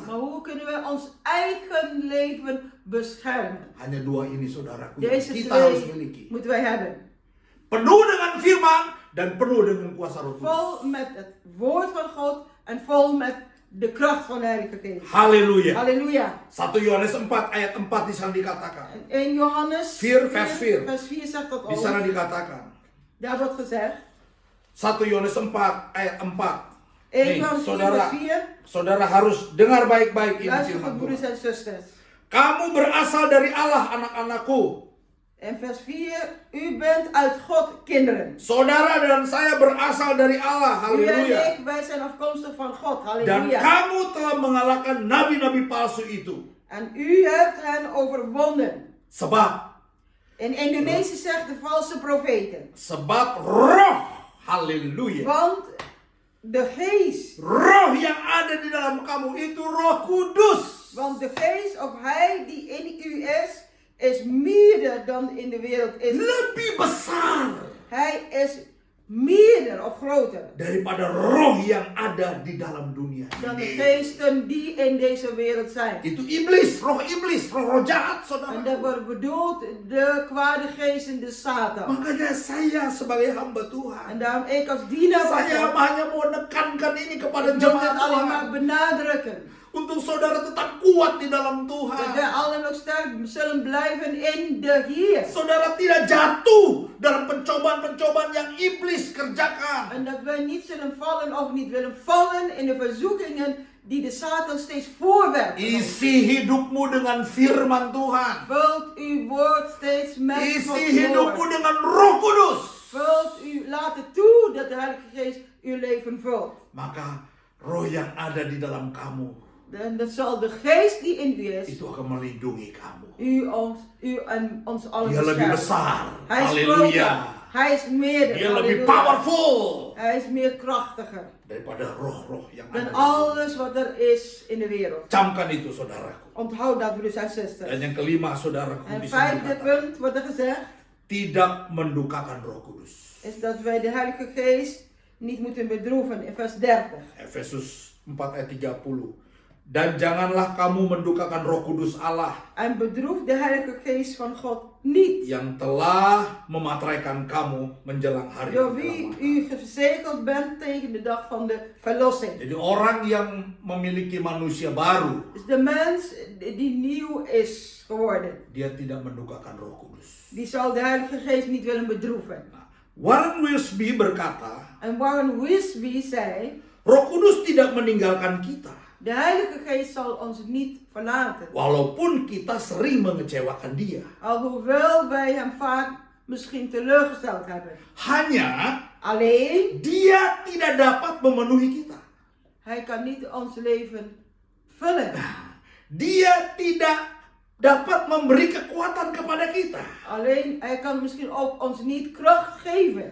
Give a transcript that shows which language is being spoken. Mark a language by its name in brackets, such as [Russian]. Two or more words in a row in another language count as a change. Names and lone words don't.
[Dutch] Maar hoe kunnen we ons eigen leven beschermen? [Indonesian] Hanya dua ini saudaraku yang [Dutch] Deze [Indonesian] kita harus [Dutch] twee [Indonesian] miliki. [Dutch] moeten wij hebben. [Indonesian] Penuh dengan firman dan penuh dengan kuasa Roh Kudus. [Dutch] Vol met het woord van God en vol met de kracht van de Heilige Geest. [Indonesian] Haleluya. [Dutch] Halleluja. [Indonesian] 1 Yohanes 4 ayat 4 di sana dikatakan. [Dutch] En in Johannes 4 vers 4. vers 4 zegt dat [Indonesian] Di sana [Dutch] ook. [Indonesian] dikatakan. [Dutch] Daar wordt gezegd. [Indonesian] 1 Yohanes 4 ayat 4. [Dutch] 1 [Indonesian] Nih, [Dutch] Johannes 4 [Indonesian] saudara, [Dutch] vers 4. [Indonesian] saudara harus dengar baik-baik ini [Dutch] Luister [Indonesian] firman [Dutch] goed, broeders [Indonesian] Tuhan. [Dutch] en zusters. [Indonesian] Kamu berasal dari Allah, anak-anakku. [Dutch] En vers 4. U bent uit God, kinderen. [Indonesian] Saudara dan saya berasal dari Allah. [Dutch] U en [Indonesian] Haleluya. [Dutch] ik, wij zijn afkomstig van God. [Indonesian] Dan [Dutch] Halleluja. [Indonesian] kamu telah mengalahkan nabi-nabi palsu itu. [Dutch] En u hebt hen overwonnen. [Indonesian] Sebab [Dutch] In Indonesië zegt de valse profeten. [Indonesian] Sebab roh. Haleluya. [Dutch] Want de geest. [Indonesian] Roh yang ada di dalam kamu itu Roh Kudus. [Dutch] Want de geest of hij die in u is meerder dan in de wereld is. [Indonesian] Lebih besar [Dutch] Hij is meerder of groter [Indonesian] daripada roh yang ada di dalam dunia [Dutch] dan de [Indonesian] ini. [Dutch] geesten die in deze wereld zijn. [Indonesian] Itu iblis, roh jahat, saudara. [Dutch] En dat wordt bedoeld de kwade geesten, de Satan. [Indonesian] Makanya saya sebagai hamba Tuhan, [Dutch] En daarom ik als dienaar van [Indonesian] saya [Dutch] God, [Indonesian] hanya mau menekankan ini kepada [Dutch] ik wil dit [Indonesian] jemaat [Dutch] alleen maar [Indonesian] Tuhan. [Dutch] benadrukken. [Indonesian] Untuk saudara tetap kuat di dalam [Dutch] Dat wij [Indonesian] Tuhan. [Dutch] allen nog sterk zullen blijven in de Heer. [Indonesian] Saudara tidak jatuh dalam pencobaan-pencobaan yang iblis kerjakan. [Dutch] En dat wij niet zullen vallen of niet willen vallen in de verzoekingen die de Satan steeds voorwerpt. [Indonesian] Isi hidupmu dengan firman Tuhan. [Dutch] Vult uw woord steeds met [Indonesian] Isi [Dutch] Gods [Indonesian] hidupmu [Dutch] woord. [Indonesian] dengan Roh Kudus. [Dutch] Laat het toe dat de Heilige Geest uw leven vult. [Indonesian] Maka roh yang ada di dalam kamu [Dutch] En dat zal de geest die in u is, [Indonesian] itu akan melindungi kamu. [Dutch] u en ons allen [Indonesian] Dia lebih [Dutch] beschermen. [Indonesian] besar. [Dutch] Hij is [Indonesian] Haleluya. [Dutch] groter. Hij is meer. [Indonesian] Dia lebih [Dutch] Halleluja. [Indonesian] powerful [Dutch] Hij is meer krachtiger [Indonesian] daripada roh-roh yang [Dutch] dan [Indonesian] ada. [Dutch] alles wat er is in de wereld. [Indonesian] Camkan itu saudaraku. [Dutch] Onthoud dat, broeders en [Indonesian] Dan [Dutch] zusters. [Indonesian] yang kelima saudaraku [Dutch] En [Indonesian] di sini [Dutch] vijfde [Indonesian] dikatakan, [Dutch] punt wordt er gezegd, [Indonesian] tidak mendukakan Roh Kudus. [Dutch] is dat wij de Heilige Geest niet moeten bedroeven. In vers 30. [Indonesian] Efesus 4 ayat 30. Dan janganlah kamu mendukakan Roh Kudus Allah [Dutch] En bedroef de Heilige Geest van God niet. [Indonesian] yang telah mematraikan kamu menjelang hari [Dutch] Door wie [Indonesian] keselamatan. [Dutch] u verzegeld bent tegen de dag van de verlossing. [Indonesian] Jadi orang yang memiliki manusia baru, [Dutch] Dus de mens die nieuw is geworden, [Indonesian] dia tidak mendukakan Roh Kudus. [Dutch] die zal de Heilige Geest niet willen bedroeven. [Indonesian] Warren Wiersbe berkata, [Dutch] En Warren Wiersbe zei, [Indonesian] Roh Kudus tidak meninggalkan kita, [Dutch] de Heilige Geest zal ons niet verlaten. [Indonesian] walaupun kita sering mengecewakan Dia. [Dutch] Alhoewel wij hem vaak misschien teleurgesteld hebben. [Indonesian] Hanya [Dutch] Alleen, [Indonesian] Dia tidak dapat memenuhi kita. [Dutch] hij kan niet ons leven vullen. [Indonesian] Dia tidak dapat memberi kekuatan kepada kita. [Dutch] Alleen, hij kan misschien ook ons niet kracht geven.